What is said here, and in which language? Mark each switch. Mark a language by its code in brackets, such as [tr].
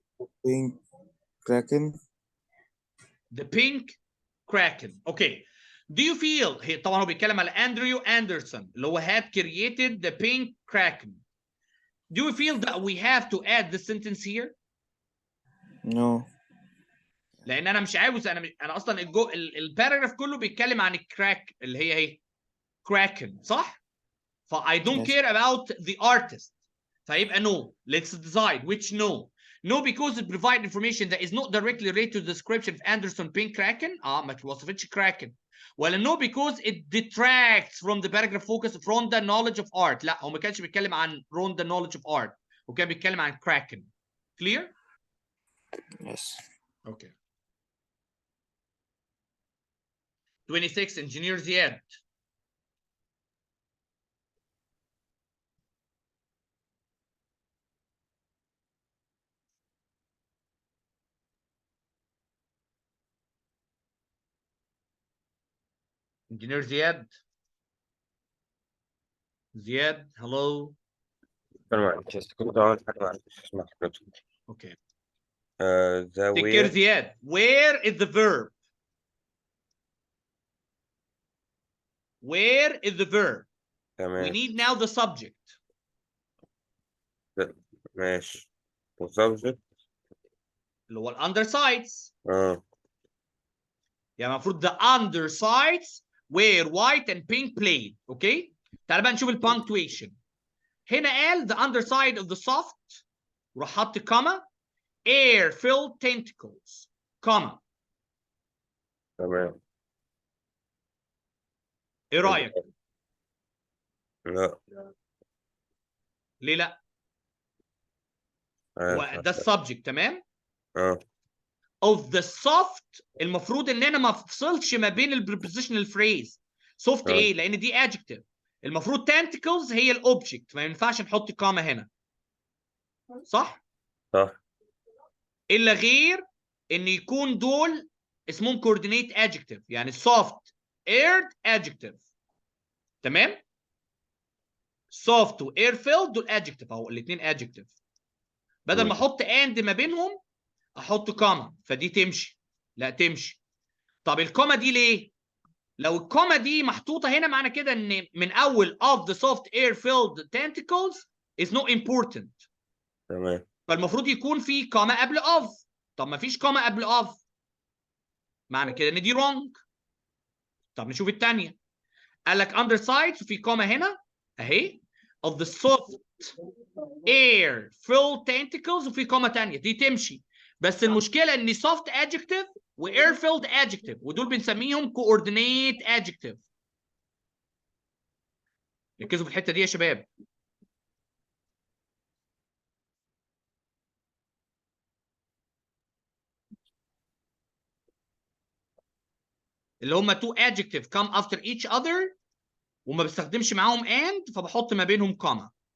[en] the pink kraken. The pink kraken. Okay. Do you feel [ar] طبعا هو بيتكلم على Andrew Anderson اللي هو [en] had created the pink kraken. Do you feel that we have to add the sentence here? No. [ar] لان انا مش عاوز، انا اصلا الباراجراف كله بيتكلم عن الكراك اللي هي ايه؟ كراكن، صح؟ ف [en] I don't Yes. care about the artist. [ar] فيبقى [en] no. Let's decide which no. No because it provide information that is not directly related to the description of Anderson Pink Kraken. [ar] ما توصفتش Kraken. ولا [en] no because it detracts from the paragraph focus from the knowledge of art. [ar] لا، هو ما كانش بيتكلم عن [en] from the knowledge of art. [ar] وكان بيتكلم عن Kraken. [en] Clear? Yes. Okay. 26 Engineer Ziad. Engineer Ziad. Ziad, hello. [ar] just كنت أقول حاجة معلش اسمع حضرتك. [en] Okay. The Take care, where Ziad. Where is the verb? Where is the verb? We [ar] تمام [en] need now the subject. [ar] ماشي والسبجكت اللي هو undersides. اه يعني المفروض [en] the undersides where white and pink played. [ar] اوكي؟ تعال بقى نشوف punctuation. هنا قال [en] the underside of the soft [ar] وراح حط [en] comma air filled tentacles comma. [ar] تمام. ايه رايك؟ لا ليه لا؟ عارف هو ده السبجكت، تمام؟ اه [en] of the soft [ar] المفروض ان انا ما افصلش ما بين البريبوزيشنال فريز. [en] soft [ar] اه ايه؟ لان دي adjective. المفروض tentacles هي الاوبجكت، ما ينفعش نحط كاما هنا. صح؟ صح الا غير ان يكون دول اسمهم coordinate adjective، يعني [en] soft aired adjective. [ar] تمام؟ soft و air filled دول adjective اهو، الاثنين adjective. بدل ما احط and ما بينهم احط كاما، فدي تمشي. لا تمشي. طب الكوما دي ليه؟ لو الكوما دي محطوطه هنا معنى كده ان من اول of the soft air filled tentacles is not important. تمام فالمفروض يكون في كوما قبل of. طب ما فيش كوما قبل of، معنى كده ان دي wrong. طب نشوف الثانيه. قال لك undersides وفي كوما هنا اهي [en] of the soft air filled tentacles [ar] وفي كوما ثانيه، دي تمشي. بس المشكله ان soft adjective و air filled adjective ودول بنسميهم coordinate adjective. ركزوا في الحته دي يا شباب. اللي هم [en] two adjective come after each other [ar] وما بستخدمش معاهم and، فبحط ما بينهم كوما.